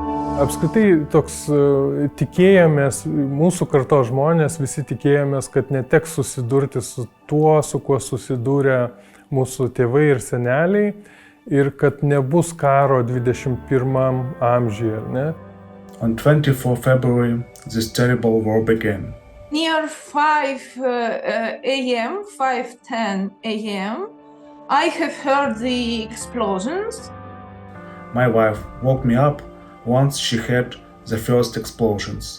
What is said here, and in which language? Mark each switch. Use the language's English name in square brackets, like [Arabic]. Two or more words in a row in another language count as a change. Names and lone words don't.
[Lithuanian] Apskritai toks tikėjomės, mūsų kartos žmonės visi tikėjomės, kad neteks susidurti su tuo, su kuo susidūrė mūsų tėvai ir seneliai ir kad nebus karo 21 amžiuje, ne? [English] On 24 February, this terrible war began. Near 5 a.m., 5:10 a.m., I have heard the explosions. My wife woke me up once she heard the first explosions.